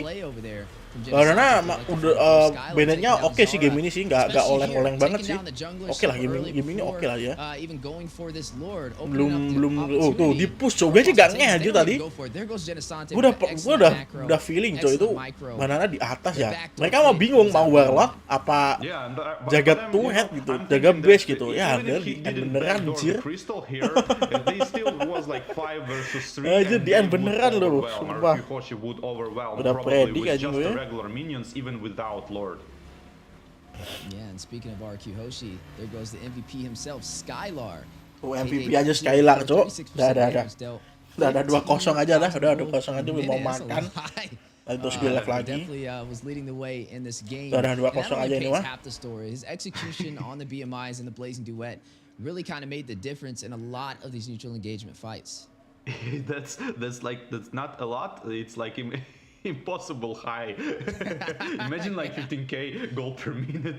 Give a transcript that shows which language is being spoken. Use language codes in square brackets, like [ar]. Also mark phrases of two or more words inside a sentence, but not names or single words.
[id] Banana udah bandnya oke sih game ini sih, nggak oleng-oleng banget sih. Oke lah game ini oke lah ya. Belum tuh di push, Cok. Gue aja gak ngeh anjir tadi. Gue udah feeling, Cok, itu Banana di atas ya. Mereka mau bingung mau warlock apa jaga [en] two head [id] gitu, jaga base gitu. Ya beneran anjir. Anjir di end beneran loh, sumpah. Udah predik aja gue. [en] Regular minions even without Lord. Yeah, and speaking of RRQ Hoshi, there goes the MVP himself, Skylar. [id] MVP aja Skylar, Cok. Udah ada 2-0 aja dah, udah 2-0 aja mau makan. Terus gue live lagi. Udah 2-0 aja ini mah. [en] His execution on the BMIs and the Blazing Duet really kind of made the difference in a lot of these neutral engagement fights. That's not a lot. It's like impossible high. Imagine like 15k gold per minute.